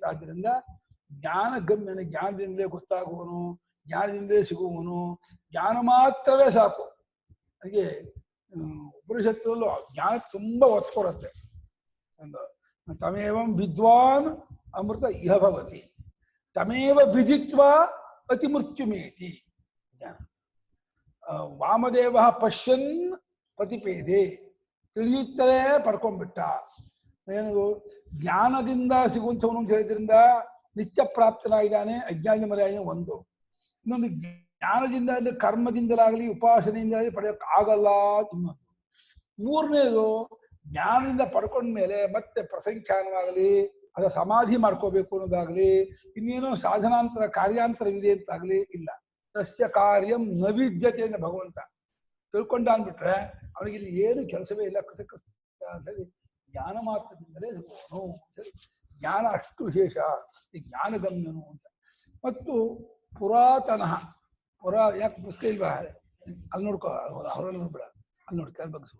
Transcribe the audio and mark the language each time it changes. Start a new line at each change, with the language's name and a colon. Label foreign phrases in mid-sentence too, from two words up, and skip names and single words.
Kannada: ಆದ್ದರಿಂದ ಜ್ಞಾನಗಮ್ಯನ, ಜ್ಞಾನದಿಂದಲೇ ಗೊತ್ತಾಗುವನು, ಜ್ಞಾನದಿಂದಲೇ ಸಿಗುವನು, ಜ್ಞಾನ ಮಾತ್ರವೇ ಸಾಕು. ಹಾಗೆ ಉಪನಿಷತ್ತಲ್ಲೂ ಜ್ಞಾನಕ್ಕೆ ತುಂಬಾ ಒತ್ತು ಕೊಡುತ್ತೆ.
Sanskrit: ತಮೇವಂ ವಿದ್ವಾನ್ ಅಮೃತ ಇಹ ಭವತಿ, ತಮೇವ ವಿದಿತ್ವಾ ಅತಿ ಮೃತ್ಯುಮೇತಿ. ಜ್ಞಾನ ವಾಮದೇವ ಪಶ್ಯನ್ ಪ್ರತಿಪೇದೆ,
Kannada: ತಿಳಿಯುತ್ತಲೇ ಪಡ್ಕೊಂಡ್ಬಿಟ್ಟ. ಏನು ಜ್ಞಾನದಿಂದ ಸಿಗುವಂಥವನು ಅಂತ ಹೇಳಿದ್ರಿಂದ ನಿತ್ಯ ಪ್ರಾಪ್ತನಾಗಿದ್ದಾನೆ, ಅಜ್ಞಾನ ಮರ್ಯಾದೆ ಒಂದು. ಇನ್ನೊಂದು ಜ್ಞಾನದಿಂದ ಅಂದ್ರೆ ಕರ್ಮದಿಂದಲಾಗಲಿ ಉಪಾಸನೆಯಿಂದಾಗಲಿ ಪಡೆಯೋಕೆ ಆಗಲ್ಲ ಇನ್ನೊಂದು. ಮೂರನೇದು ಜ್ಞಾನದಿಂದ ಪಡ್ಕೊಂಡ್ಮೇಲೆ ಮತ್ತೆ ಪ್ರಸಂಖ್ಯಾನವಾಗಲಿ ಅದ ಸಮಾಧಿ ಮಾಡ್ಕೋಬೇಕು ಅನ್ನೋದಾಗ್ಲಿ ಇನ್ನೇನೋ ಸಾಧನಾಂತರ ಕಾರ್ಯಾಂತರವಿದೆ ಅಂತಾಗ್ಲಿ ಇಲ್ಲ.
Sanskrit: ತಸ್ಯ ಕಾರ್ಯಂ ನ ವಿದ್ಯತೆ
Kannada: ಅಂತ ಭಗವಂತ ತಿಳ್ಕೊಂಡ ಅಂದ್ಬಿಟ್ರೆ ಅವನಿಗೆ ಇಲ್ಲಿ ಏನು ಕೆಲಸವೇ ಇಲ್ಲ. ಕೃತಕೃತ್ಯ ಅಂತ ಹೇಳಿ ಜ್ಞಾನ ಮಾತ್ರದಿಂದಲೇ ಇರುವವನು ಅಂತೇಳಿ ಜ್ಞಾನ ಅಷ್ಟು ವಿಶೇಷ, ಈ ಜ್ಞಾನಗಮ್ಯನು ಅಂತ. ಮತ್ತು ಪುರಾತನ ಯಾಕೆ ಪುಸ್ತಕ ಇಲ್ವಾ ಅಲ್ಲಿ ನೋಡ್ಕೋ, ಹೊರಗೆ ನೋಡ್ಬೇಡ, ಅಲ್ಲಿ ನೋಡಿ ಕೆಲ ಬಗ್ಸು.